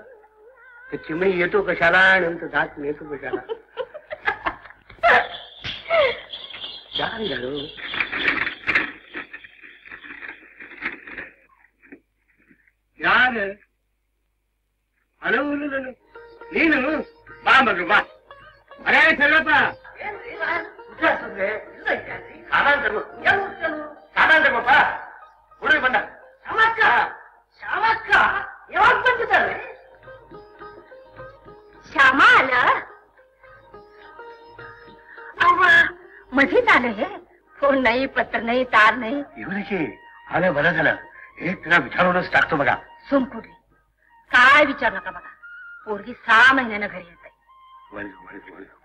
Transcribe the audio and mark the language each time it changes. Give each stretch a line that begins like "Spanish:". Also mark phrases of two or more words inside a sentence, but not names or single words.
Marathi: ते चिमणी येतो कशाला आणि नंतर दात नेतो कशाला. छान झालं.
Kannada: यार हॅलो ನೀನು ಬಾ ಮಗಳು ಬಾ. ಅರೇ ಚೆಲ್ಲಪ್ಪ ಸಾಮಾನ್ ತಗೋ ಸಾಮಾನ್ ತಗೋಪ್ಪ. ಹುಡುಗಿ ಬಂದ. ಶಾಮಕ್ಕ ಯಾವಾಗ ಬಂದಿದ್ದಾರೆ?
Marathi: श्यामा आलं? अव्वा मध्येच आलं हे. फोन नाही, पत्र नाही, तार नाही. एवढीची आलं बरं झालं. एक तुला विचारूनच टाकतो बघा. सोमकुडी काय विचार नका बघा. पोरगी 6 महिन्यानं घरी येत आहे.